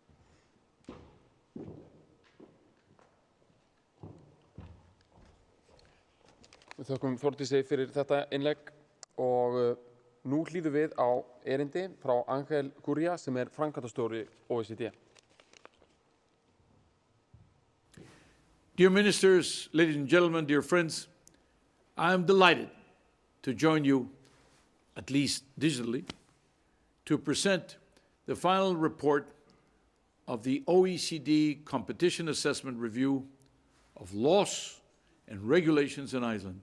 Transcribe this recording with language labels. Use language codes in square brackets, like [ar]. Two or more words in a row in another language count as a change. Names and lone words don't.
[is] Við þökkum Þórdísi fyrir þetta innlegg og nú hlýðum við á erindi frá Ángel Gurría sem er framkvæmdastjóri OECD. [en] Dear ministers, ladies and gentlemen, dear friends, I am delighted to join you, at least digitally, to present the final report of the OECD Competition Assessment Review of Laws and Regulations in Iceland.